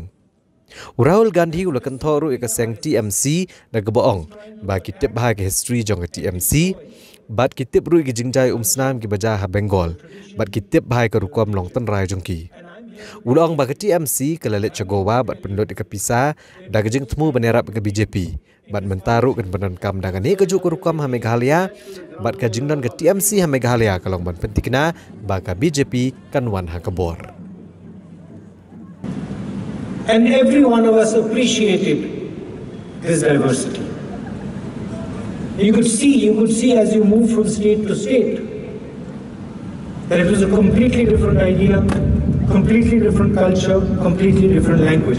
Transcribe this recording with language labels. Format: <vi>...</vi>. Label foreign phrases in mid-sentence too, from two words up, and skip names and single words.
<kha>Rahul Gandhi ula kentok ru ikaseng TMC da geboong bagi tip bahai ke history jong ke TMC bat kitip rui ki jingjai snam ki baja ha Bengal bat kitip bahai ke rukom Northern Rai jongki ulong ba ke TMC ke lalit chagowa bat pendot ke pisa da ke jing temu benerap ke BJP bat mentaru kan penankam dangan ni ke juk rukom ha Meghalaya bat ke jingdan ke TMC ha Meghalaya kalong ban pentikna ba ke BJP kan wan ha kebor.</kha> <en>And every one of us appreciated this diversity. You could see as you move from state to state that it was a completely different idea, completely different culture, completely different language.</en>